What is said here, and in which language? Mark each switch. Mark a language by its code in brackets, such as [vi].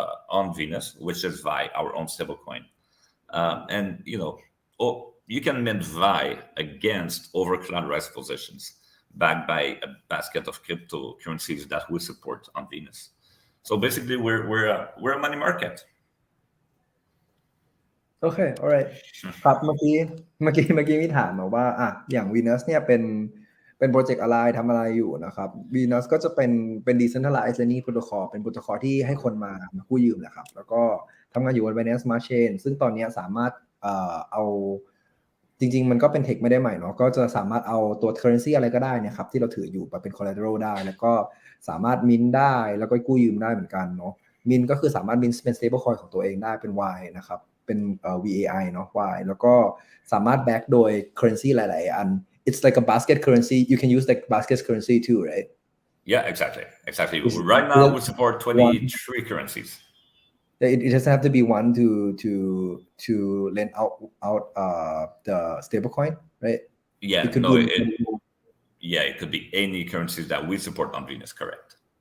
[en] On Venus, which is VI, our own stablecoin. And, you can mint VI against over-collateralized positions backed by a basket of cryptocurrencies that we support on Venus. So basically, we're a money market. [th] โอเค alright ครับเมื่อกี้มีถามมาว่าอย่าง Venus เนี่ยเป็นโปรเจกต์อะไรทำอะไรอยู่นะครับ Venus ก็จะเป็น decentralized lending protocol เป็นโปรโตคอลที่ให้คนมากู้ยืมแหละครับแล้วก็ทำงานอยู่บน BNB Smartchain ซึ่งตอนนี้สามารถเอา จริงๆมันก็เป็นเทคไม่ได้ใหม่เนาะก็จะสามารถเอาตัว currency อะไรก็ได้นะครับที่เราถืออยู่มาเป็น collateral ได้แล้วก็สามารถ mint ได้แล้วก็กู้ยืมได้เหมือนกันเนาะ mint ก็คือสามารถ mint เป็น stable coin ของตัวเองได้เป็น Y นะครับเป็นVAI เนาะ Y แล้วก็สามารถ back โดย currency หลายๆอัน [en] it's like a basket currency you can use like basket currency too right Yeah, exactly. Right now we support 23 currencies. It doesn't have to be one to lend out the stablecoin, right? Yeah, It could no, be it could be any currencies that we support on Venus, correct?